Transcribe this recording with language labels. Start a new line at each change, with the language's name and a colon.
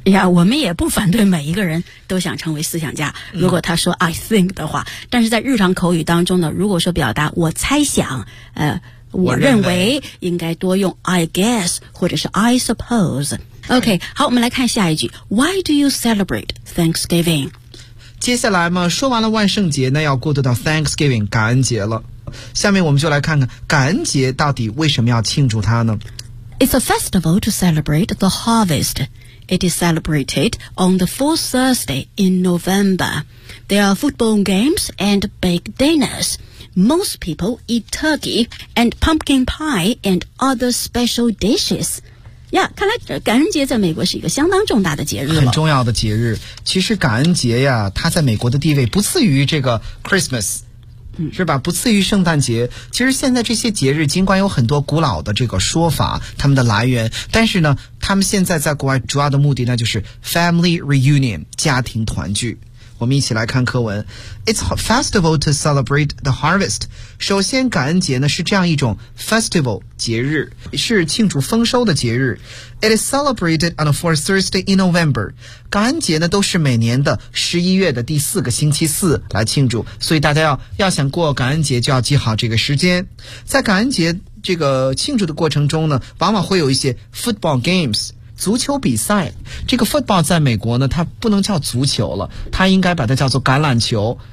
Chinese: 哎呀，我们也不反对每一个人都想成为思想家，如果他说
English: I think
Chinese: 的话，但是在日常口语当中呢，如果说表达我猜想我认为应该多用
English: I guess
Chinese: 或者是
English: I suppose。
Chinese: OK， 好，我们来看下一句。
English: Why do you celebrate Thanksgiving？
Chinese: 接下来嘛，说完了万圣节，那要过渡到 Thanksgiving 感恩节了。下面我们就来看看感恩节到底为什么要庆祝它呢？
English: It's a festival to celebrate the harvest. It is celebrated on the fourth Thursday in November. There are football games and baked dinnersMost people eat turkey and pumpkin pie and other special dishes.
Chinese: Yeah, 看来感恩节在美国是一个相当重大的节日了。很重要的节日。其实感恩节呀，它在美国的地位不次于这个 Christmas。是吧，不次于圣诞节。其实现在这些节日尽管有很多古老的这个说法，他们的来源，但是呢，他们现在在国外主要的目的呢就是
English: family reunion，
Chinese: 家庭团聚。我们一起来看课文。
English: It's a festival to celebrate the harvest。
Chinese: 首先感恩节呢是这样一种 festival 节日，是庆祝丰收的节日。
English: It is celebrated on the fourth Thursday in November。
Chinese: 感恩节呢都是每年的11月的第四个星期四来庆祝，所以大家要想过感恩节就要记好这个时间。在感恩节这个庆祝的过程中呢，往往会有一些
English: football games，
Chinese: 足球比赛。这个 football 在美国呢它不能叫足球了，它应该把它叫做橄榄球。